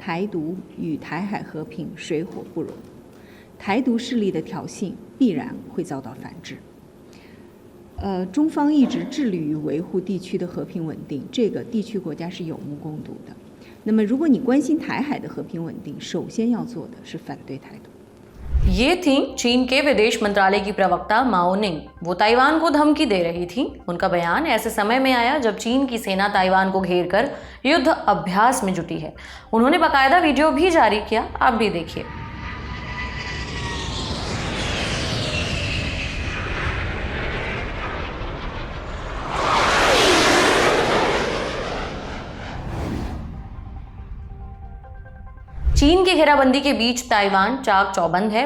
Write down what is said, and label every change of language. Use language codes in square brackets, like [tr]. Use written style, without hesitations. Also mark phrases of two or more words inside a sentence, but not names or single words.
[zh] 台独与台海和平水火不容，台独势力的挑衅必然会遭到反制。中方一直致力于维护地区的和平稳定，这个地区国家是有目共睹的。那么，如果你关心台海的和平稳定，首先要做的是反对台独。 [hi] ये थी चीन के विदेश मंत्रालय की प्रवक्ता माओ निंग। वो ताइवान को धमकी दे रही थी। उनका बयान ऐसे समय में आया जब चीन की सेना ताइवान को घेर कर युद्ध अभ्यास में जुटी है। उन्होंने बाकायदा वीडियो भी जारी किया, आप भी देखिए। चीन की घेराबंदी के बीच ताइवान चाक चौबंद है।